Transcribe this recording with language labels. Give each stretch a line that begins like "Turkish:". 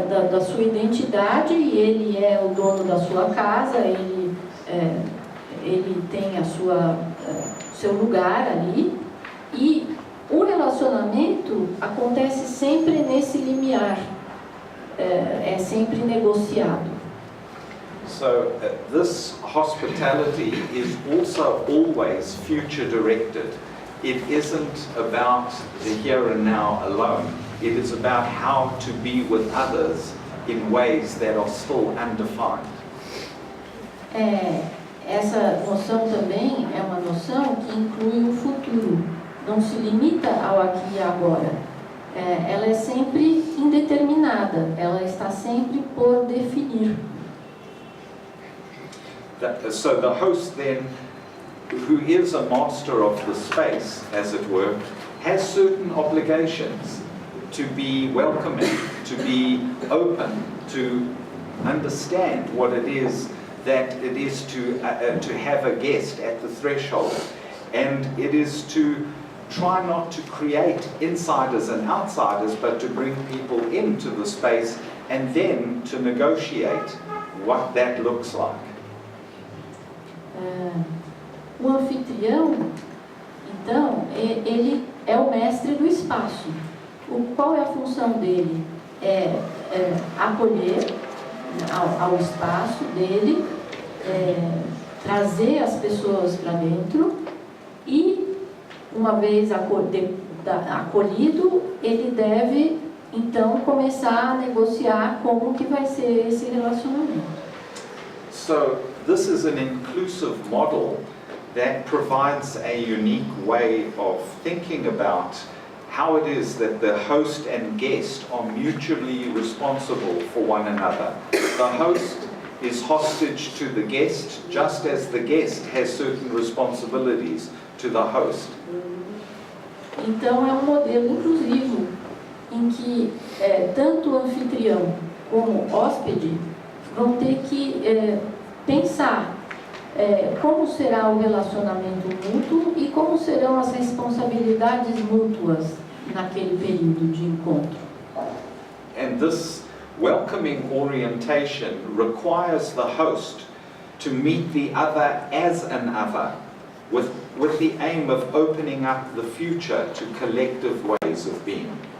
Portuguese: da sua identidade, e ele é o dono da sua casa, ele tem seu lugar ali, e o relacionamento acontece sempre nesse limiar, é sempre negociado.
English: So this hospitality is also always future directed. It isn't about the here and now alone. It is about how to be with others in ways that are still undefined.
Portuguese: Essa noção também é uma noção que inclui o futuro. Não se limita ao aqui e agora. Ela é sempre indeterminada. Ela está sempre por definir.
English: So the host then, who is a master of the space, as it were, has certain obligations to be welcoming, to be open, to understand what it is that it is to have a guest at the threshold, and it is to try not to create insiders and outsiders, but to bring people into the space and then to negotiate what that looks like.
Portuguese: O anfitrião, então, ele é o mestre do espaço. Qual é a função dele? Acolher ao espaço dele, trazer as pessoas para dentro e, uma vez acolhido, ele deve, então, começar a negociar como que vai ser esse relacionamento.
English: So, this is an inclusive model that provides a unique way of thinking about how it is that the host and guest are mutually responsible for one another. The host is hostage to the guest, just as the guest has certain responsibilities to the host.
Portuguese: Então é um modelo inclusivo em que tanto o anfitrião como o hóspede vão ter que pensar como será o relacionamento mútuo e como serão as responsabilidades mútuas naquele período de encontro.
English: And this welcoming orientation requires the host to meet the other as an other, with the aim of opening up the future to collective ways of being.